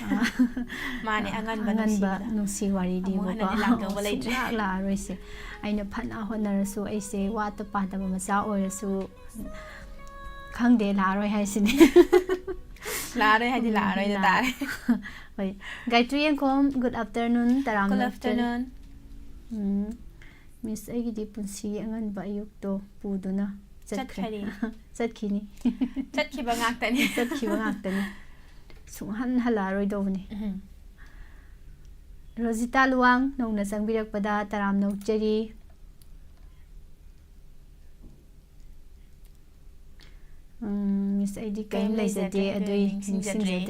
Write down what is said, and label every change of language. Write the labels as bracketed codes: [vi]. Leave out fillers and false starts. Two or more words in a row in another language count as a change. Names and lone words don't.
[mni] Mane angan ba nusi wari di ba sunglak la roy se aina phana honar su ai se wat pa da ma cha oir su khang de la roy hai sin ꯂꯥꯛꯑꯔꯣꯏ ꯍꯥꯏꯗꯤ ꯂꯥꯛꯑꯔꯣꯏꯗ ꯇꯥꯔꯦ ꯍꯣꯏ ꯒꯥꯏꯇ꯭ꯔꯤ ꯌꯦꯡꯈꯣꯝ [en] good afternoon [mni] ꯇꯔꯥꯝ [en] Good afternoon. [mni] ꯃꯤꯁ ꯑꯩꯒꯤꯗꯤ ꯄꯨꯟꯁꯤꯒꯤ ꯑꯉꯟꯕ ꯑꯌꯨꯛꯇꯣ ꯄꯨꯗꯨꯅ ꯆꯠꯈ꯭ꯔꯦ. ꯆꯠꯈꯤꯅꯤ ꯆꯠꯈꯤꯕ ꯉꯥꯛꯇꯅꯤ ꯆꯠꯈꯤꯕ ꯉꯥꯛꯇꯅꯤ ꯁꯨꯡꯍꯟ ꯍꯜꯂꯛꯑꯔꯣꯏꯗꯧꯕꯅꯤ ꯔꯣꯖꯤꯇꯥ ꯂꯨꯋꯥꯡ ꯅꯧꯅ ꯆꯪꯕꯤꯔꯛꯄꯗ ꯇꯔꯥꯝꯅ ꯑꯣꯛꯆꯔꯤ ꯃꯤꯁ ꯑꯩꯗꯤ ꯀꯔꯤꯝ ꯂꯩꯖꯗꯦ ꯑꯗꯨꯏ ꯅꯤꯡꯁꯤꯡꯖꯗ꯭ꯔꯤ